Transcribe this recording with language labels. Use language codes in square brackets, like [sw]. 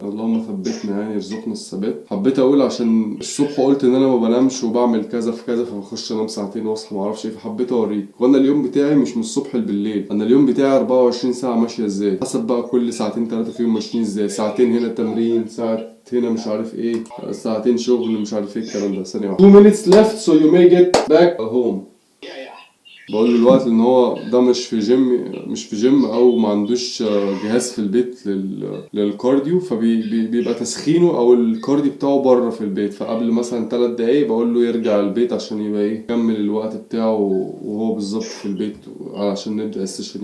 [ar] اللهم ثبتنا، يعني يرزقنا الثبات. حبيت اقول عشان الصبح قلت ان انا ما بنامش وبعمل كذا في كذا، فبخش انام ساعتين واصحى ما اعرفش ايه، فحبيت اوريك. وانا اليوم بتاعي مش من الصبح لبالليل، انا اليوم بتاعي 24 ساعه ماشيه ازاي، حسب بقى كل ساعتين 3 فيهم ماشيين ازاي. ساعتين هنا تمرين، ساعه هنا مش عارف ايه، ساعتين شغل مش عارف ايه الكلام ده. ثانيه واحده. [en] 2 minutes left so you may get back home. [ar] بقول له الوقت ان هو ده مش في جيم او ما عندوش جهاز في البيت للكارديو، فبيبقى تسخينه او الكارديو بتاعه بره في البيت. فقبل مثلا 3 دقايق بقول له يرجع البيت عشان يبقى ايه يكمل الوقت بتاعه وهو بالظبط في البيت علشان نبدا السيشن.